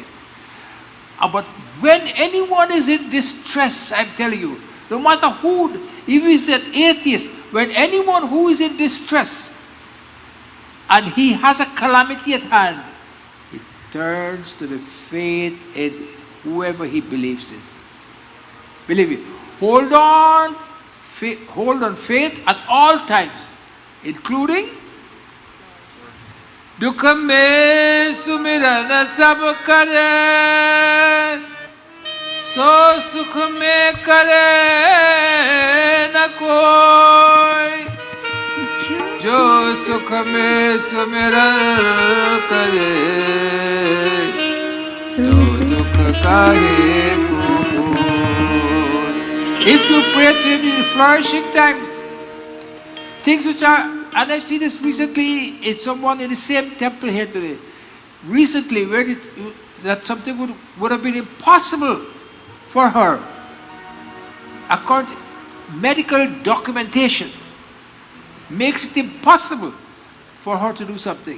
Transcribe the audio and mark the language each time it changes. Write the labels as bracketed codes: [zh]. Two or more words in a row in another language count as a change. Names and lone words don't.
[en] But when anyone is in distress, I'm telling you, no matter who, even if he's an atheist, when anyone who is in distress and he has a calamity at hand, he turns to the faith in whoever he believes in. Believe me. Hold on faith at all times, including [hi] दुख में सुमिरन सब करे सो सुख में करे न कोई जो सुख में सुमिरन करे तो दुख काहे को [en] If you pray to Him in flourishing times, things which are, and I've seen this recently in someone in the same temple here today, recently, where that something would have been impossible for her, according to medical documentation, makes it impossible for her to do something.